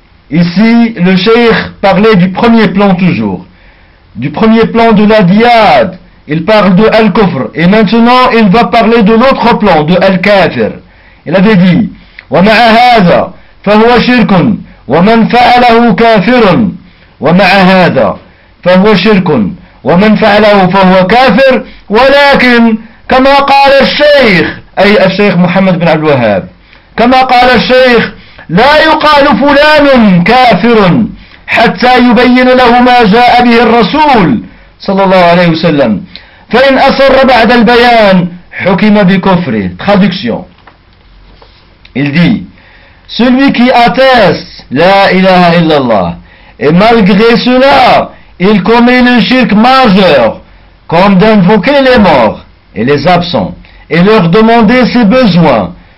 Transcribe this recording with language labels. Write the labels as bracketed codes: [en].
[fr] Ici, le cheikh parlait du premier plan toujours. Du premier plan de la diade, il parle de Al-Kufr. Et maintenant, il va parler de l'autre plan, de Al-Kafir. Il avait dit, [ar] ومع هذا فهو شرك ومن فعله كافر ومع هذا فهو شرك ومن فعله فهو كافر ولكن كما قال الشيخ أي الشيخ محمد بن عبد الوهاب كما قال الشيخ لا يقال فلان كافر حتى يبين له ما جاء به الرسول صلى الله عليه وسلم فإن أصر بعد البيان حكم بكفره. [fr] Traduction. Il dit, celui qui atteste la ilaha illallah et malgré cela il commet le shirk majeur, comme d'invoquer les morts et les absents, et leur demander ses besoins,